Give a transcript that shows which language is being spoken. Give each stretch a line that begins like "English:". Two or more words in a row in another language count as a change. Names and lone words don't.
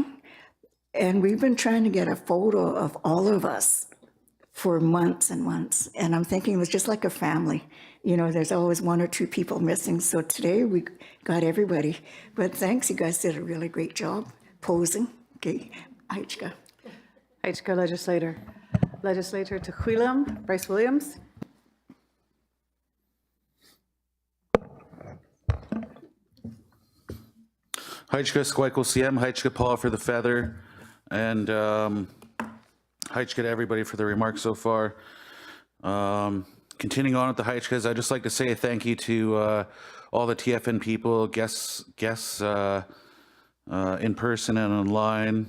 English: And we've been trying to get a photo of all of us for months and months. And I'm thinking it was just like a family. You know, there's always 1 or 2 people missing. So today we got everybody. But thanks, you guys did a really great job posing. Okay, Haichka. Haichka Legislator Tequilum, Bryce Williams. Haichka Squeakquel CM, Haichka Paul for the feather. And Heichka to everybody for the remarks so far. Continuing on with the Heichkas, I'd just like to say thank you to all the TFN people, guests in person and online.